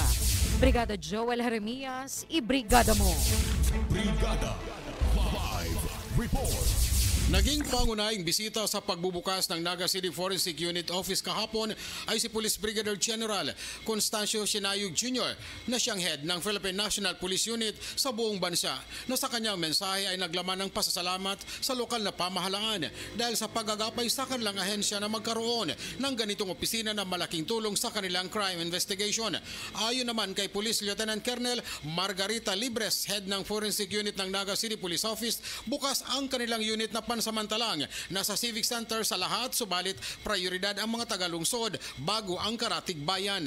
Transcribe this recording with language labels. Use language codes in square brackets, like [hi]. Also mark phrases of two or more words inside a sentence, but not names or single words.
[tl] Brigada Joel Jeremias, ibrigada mo. Brigada Live Report. Naging pangunahing bisita sa pagbubukas ng Naga City Forensic Unit Office kahapon ay si Police Brigadier General Constancio Sinayog Jr. na siyang head ng Philippine National Police Unit sa buong bansa na sa kanyang mensahe ay naglaman ng pasasalamat sa lokal na pamahalaan dahil sa pagagapay sa kanilang ahensya na magkaroon ng ganitong opisina na malaking tulong sa kanilang [en] crime investigation. [tl] Ayon naman kay Police Lieutenant Colonel Margarita Libres, head ng Forensic Unit ng Naga City Police Office, bukas ang kanilang unit na pansamantalang nasa Civic Center sa lahat, subalit prioridad ang mga tagalungsod bago ang karatig bayan.